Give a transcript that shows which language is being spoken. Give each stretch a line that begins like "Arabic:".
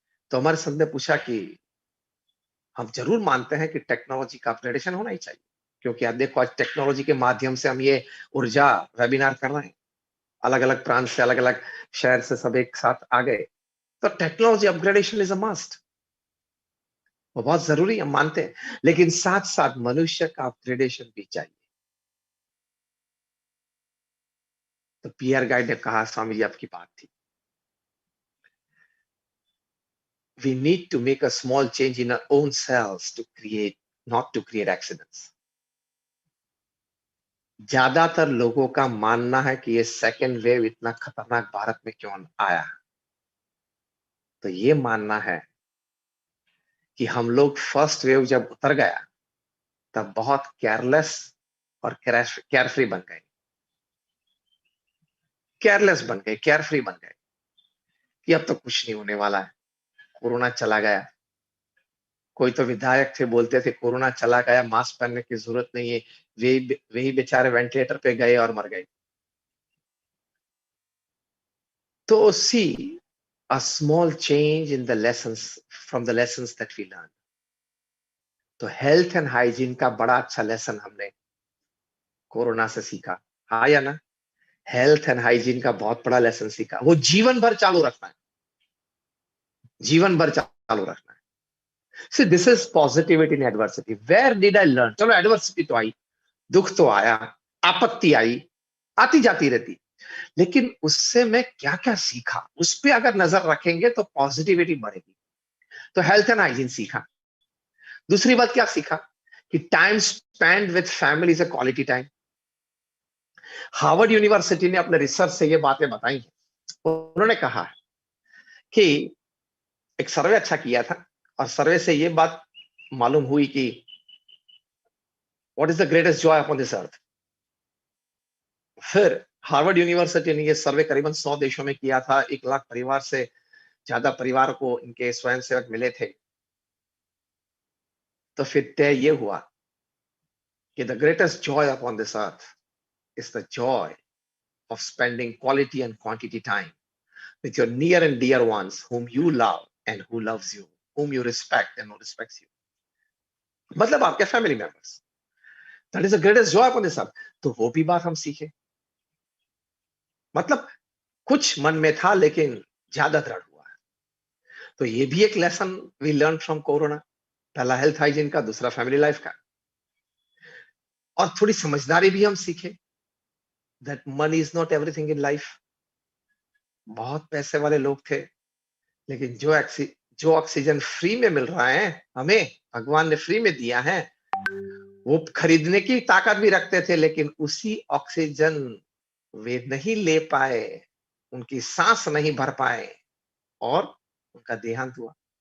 Hindi: तो हमारे संत ने पूछा कि हम जरूर मानते हैं कि टेक्नोलॉजी का अपग्रेडेशन होना ही चाहिए, क्योंकि आप देखो आज टेक्नोलॉजी के माध्यम से हम ये ऊर्जा वेबिनार कर रहे हैं, अलग अलग प्रांत से, अलग अलग शहर से सब एक साथ आ गए, तो
English: technology upgradation is a must,
Hindi: वो बहुत जरूरी हम मानते हैं, लेकिन साथ साथ मनुष्य का अपग्रेडेशन भी चाहिए। तो पीआर गाइड ने कहा स्वामी जी आपकी बात थी,
English: we need to make a small change in our own selves to create, not to create accidents.
Hindi: ज्यादातर लोगों का मानना है कि ये सेकेंड वेव इतना खतरनाक भारत में क्यों आया, तो ये मानना है कि हम लोग फर्स्ट वेव जब उतर गया तब बहुत केयरलेस और केयरफ्री बन गए, केयरलेस बन गए, केयरफ्री बन गए कि अब तो कुछ नहीं होने वाला है, कोरोना चला गया। कोई तो विधायक थे बोलते थे कोरोना चला गया, मास्क पहनने की जरूरत नहीं है, वही बेचारे वेंटिलेटर पे गए और मर गए।
English: तो see a small change in the lessons from the lessons that we learn.
Hindi: तो हेल्थ एंड हाइजीन का बड़ा अच्छा लेसन हमने कोरोना से सीखा, हाँ या ना? हेल्थ एंड हाइजीन का बहुत बड़ा लेसन सीखा, वो जीवन भर चालू रखना है, जीवन भर चालू रखना है।
English: See, this is positivity in adversity. Where did I learn?
Hindi: चलो एडवर्सिटी तो आई, दुख तो आया, आपत्ति आई, आती जाती रहती, लेकिन उससे मैं क्या क्या सीखा, उस पर अगर नजर रखेंगे तो पॉजिटिविटी बढ़ेगी।
English: तो health and hygiene सीखा।
Hindi: दूसरी बात क्या सीखा कि
English: Time spend with family is a quality time.
Hindi: Harvard university ने अपने रिसर्च से ये बातें बताई हैं। उन्होंने कहा कि एक सर्वे अच्छा किया था और सर्वे से ये बात मालूम हुई कि
English: What is the greatest joy upon this earth.
Hindi: फिर हार्वर्ड यूनिवर्सिटी ने ये सर्वे करीबन 100 देशों में किया था, 1 लाख परिवार से ज्यादा परिवार को इनके स्वयंसेवक मिले थे। तो फिर तय ये हुआ कि
English: The greatest joy upon this earth is the joy of spending quality and quantity time with your near and dear ones whom you love and who loves you, whom you respect and who respects you.
Hindi: मतलब आपके
English: Family members, that is the greatest joy upon this earth.
Hindi: तो वो भी बात हम सीखे, मतलब कुछ मन में था लेकिन ज्यादा दृढ़ हुआ है। तो ये भी एक
English: lesson we learn from corona,
Hindi: पहला हेल्थ हाइजीन का, दूसरा फैमिली लाइफ का, और थोड़ी समझदारी भी हम सीखे।
English: that money is not everything in life.
Hindi: बहुत पैसे वाले लोग थे, लेकिन जो ऑक्सीजन फ्री में मिल रहा है, हमें भगवान ने फ्री में दिया है, वो खरीदने की ताकत भी रखते थे, लेकिन उसी ऑक्सीजन वे नहीं ले पाए, उनकी सांस नहीं भर पाए और उनका देहांत हुआ।